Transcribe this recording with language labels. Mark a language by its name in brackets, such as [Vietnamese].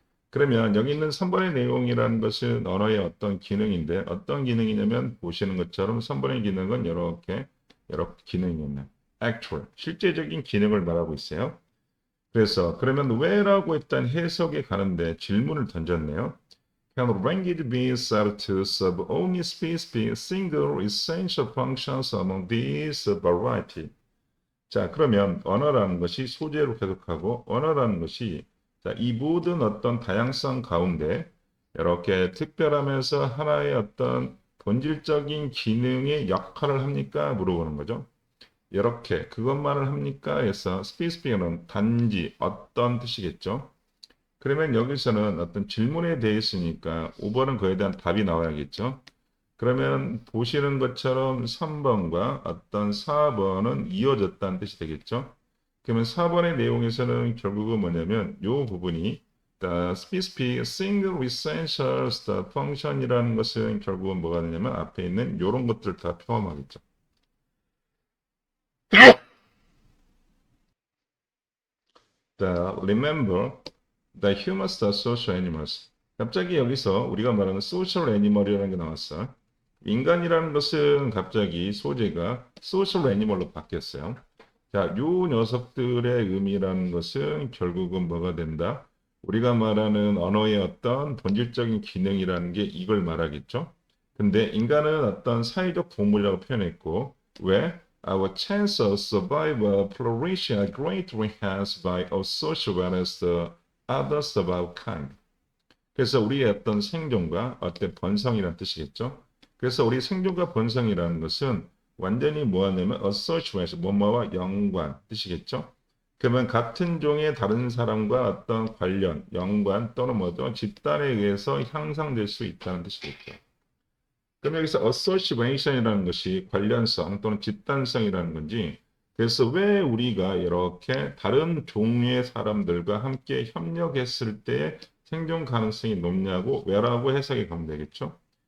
[Korean] 그러면 여기 있는 3번의 내용이라는 것은 언어의 어떤 기능인데 어떤 기능이냐면 보시는 것처럼 3번의 기능은 이렇게 기능이 있는 actual 실제적인 기능을 말하고 있어요. 그래서 그러면 왜라고 일단 해석에 가는데 질문을 던졌네요. [English] Can language be said to serve only specific single essential functions among these variety? [Korean] 자, 그러면 언어라는 것이 소재로 해석하고 언어라는 것이 자, 이 모든 어떤 다양성 가운데 이렇게 특별하면서 하나의 어떤 본질적인 기능의 역할을 합니까? 물어보는 거죠. 이렇게 그것만을 합니까? 해서 specific은 단지 어떤 뜻이겠죠. 그러면 여기서는 어떤 질문에 대해 있으니까 5번은 그에 대한 답이 나와야겠죠. 그러면 보시는 것처럼 3번과 어떤 4번은 이어졌다는 뜻이 되겠죠. 그러면 4번의 내용에서는 결국은 뭐냐면 이 부분이 [English] specific single essential function [Korean] 이라는 것은 결국은 뭐가 되냐면 앞에 있는 이런 것들 다 포함하겠죠. [English] Remember, the humans are social animals. [Korean] 갑자기 여기서 우리가 말하는 social animal이라는 게 나왔어. 인간이라는 것은 갑자기 소재가 social animal로 바뀌었어요. 자, 요 녀석들의 의미라는 것은 결국은 뭐가 된다? 우리가 말하는 언어의 어떤 본질적인 기능이라는 게 이걸 말하겠죠. 근데 인간은 어떤 사회적 동물이라고 표현했고, 왜? [English] Our chance of survival flourish are greatly enhanced by our social wellness the others of our kind. [Korean] 그래서 우리의 어떤 생존과 어떤 번성이라는 뜻이겠죠. 그래서 우리 생존과 번성이라는 것은 완전히 뭐하냐면 association, 뭐뭐와 연관 뜻이겠죠. 그러면 같은 종의 다른 사람과 어떤 관련, 연관 또는 뭐죠? 집단에 의해서 향상될 수 있다는 뜻이겠죠. 그럼 여기서 association이라는 것이 관련성 또는 집단성이라는 건지 그래서 왜 우리가 이렇게 다른 종류의 사람들과 함께 협력했을 때 생존 가능성이 높냐고 왜라고 해석이 가면 되겠죠.